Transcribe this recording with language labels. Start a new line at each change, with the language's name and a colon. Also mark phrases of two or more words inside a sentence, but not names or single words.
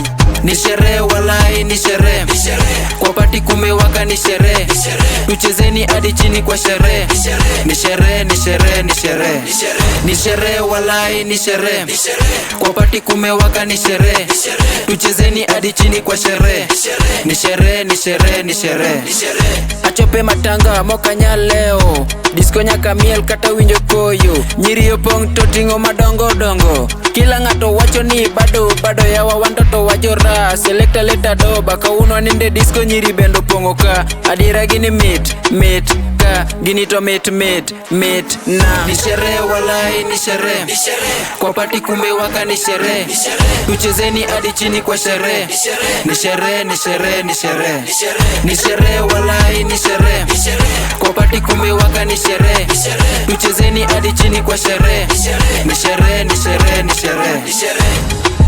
Swahili: Ni sherehe walai ni sherehe, kwa pati kumewaka ni sherehe, tuchezeni hadi chini kwa sherehe, ni sherehe ni sherehe ni sherehe, ni sherehe walai ni sherehe, kwa pati kumewaka ni sherehe, tuchezeni hadi chini kwa sherehe, ni sherehe ni sherehe ni sherehe.
Luo (Kenya and Tanzania): Achope matanga mokanya leo, disco nyaka miel kata winjo koyo, nyiri opong totingo madongo dongo, kila ngato wacho ni bado yawa wantoto wajora, selecta leta doba kauno ninde disco nyiri bendo pongo ka, adira gini mit ka gini to mit na.
Swahili: Ni sherehe walai ni sherehe, kwa pati kumewaka ni sherehe, tuchezeni hadi chini kwa sherehe, ni sherehe ni sherehe ni sherehe, ni sherehe walai ni sherehe, kwa pati kumewaka ni sherehe, tuchezeni hadi chini kwa sherehe, ni sherehe ni sherehe ni sherehe.